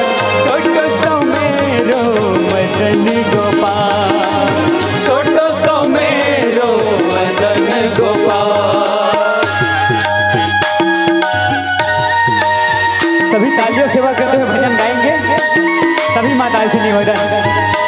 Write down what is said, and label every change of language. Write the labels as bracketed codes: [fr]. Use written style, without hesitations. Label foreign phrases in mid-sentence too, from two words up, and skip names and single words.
[hi] छोटो सो मेरो मदन गोपाल, छोटो सो मेरो मदन गोपाल। सभी तालियों सेवा करते हुए भजन गाएंगे। सभी माताएं से निवेदन।